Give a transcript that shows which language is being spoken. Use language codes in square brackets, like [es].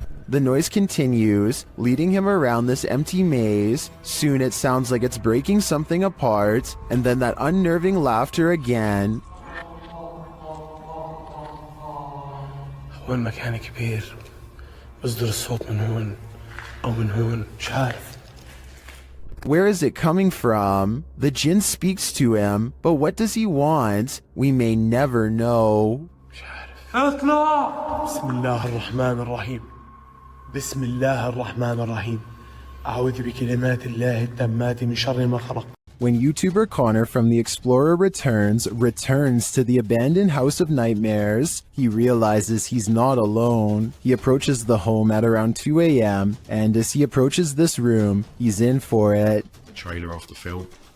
[en] The noise continues, leading him around this empty maze. Soon it sounds like it's breaking something apart, and then that unnerving laughter again. [ar] هو المكان كبير بصدر الصوت من هون أو من هون مش عارف. [en] Where is it coming from? The djinn speaks to him, but what does he want? We may never know. [ar] اطلع. بسم الله الرحمن الرحيم. بسم الله الرحمن الرحيم. أعوذ بكلمات الله التامات من شر ما خلق. [en] When YouTuber Connor from The Explorer returns to the abandoned House of Nightmares, he realizes he's not alone. He approaches the home at around 2 a.m., and as he approaches this room, he's in for it. Trailer off the film.